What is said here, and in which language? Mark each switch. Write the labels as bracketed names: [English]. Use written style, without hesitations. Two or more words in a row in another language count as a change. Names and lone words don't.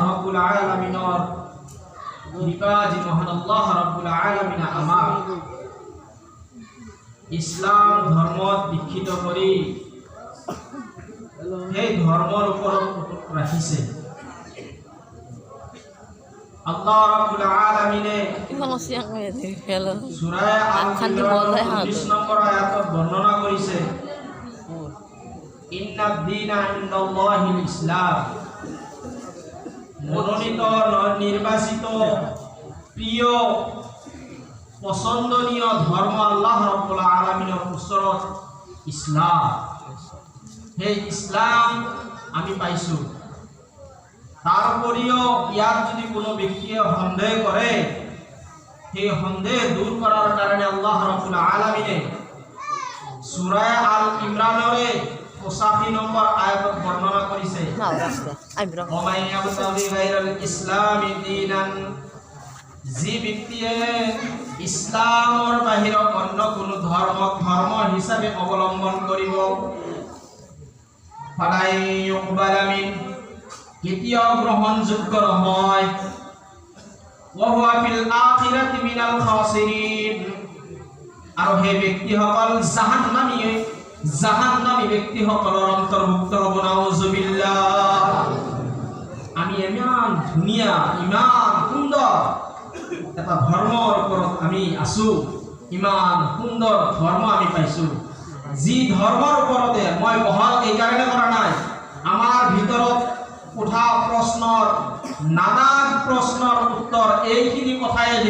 [Assamese] রাব্বুল আলামিনৰ কৃপা যি মহান আল্লাহ রাব্বুল আলামিন আমাক ইসলাম ধর্মত দীক্ষিত কৰি এই ধর্মৰ ওপৰত ৰাখিছে। আল্লাহ রাব্বুল আলামিনে সূরা আল-ইমরান 20 নম্বৰ আয়াতত বৰ্ণনা কৰিছে, [Arabic] إن الدين عند الله الإسلام, [Assamese] মনোনীত নির্বাচিত প্রিয় পছন্দনীয় ধর্ম আল্লাহ রাব্বুল আলামিনের ওচৰত ইসলাম। সেই ইসলাম আমি পাইছো। তার উপরিও ইয়াত যদি কোনো ব্যক্তিয়ে সন্দেহ করে, সেই সন্দেহ দূর করার কারণে আল্লাহ রাব্বুল আলামিনে সূরা আল ইমরানরে 85 নম্বর আয়াতত বর্ণনা করেছে, [Arabic] ومن يبتغ غير الإسلام دينا, [Assamese] যে ব্যক্তিয়ে ইসলামৰ বাহিৰত অন্য কোনো ধৰ্ম হিচাপে অৱলম্বন কৰিব, [Arabic] فلن يقبل من, [Assamese] কেতিয়াও গ্ৰহণযোগ্য নহয়, [Arabic] وهو في الآخرة من الخاسرين, [Assamese] আৰু সেই ব্যক্তিসকল জাহান্নামী ব্যক্তিসকলৰ অন্তৰ্ভুক্ত হ'ব। নাউজুবিল্লাহ। আমি ইমান ধুনীয়া, ইমান সুন্দৰ এটা ধৰ্মৰ ওপৰত আমি আছো, ইমান সুন্দৰ ধৰ্ম আমি পাইছো, যি ধৰ্মৰ ওপৰতে মই বহাল এই কাৰণে কৰা নাই, আমাৰ ভিতৰত উঠা প্ৰশ্নৰ নানান প্ৰশ্নৰ উত্তৰ এইখিনি কথাই দিব।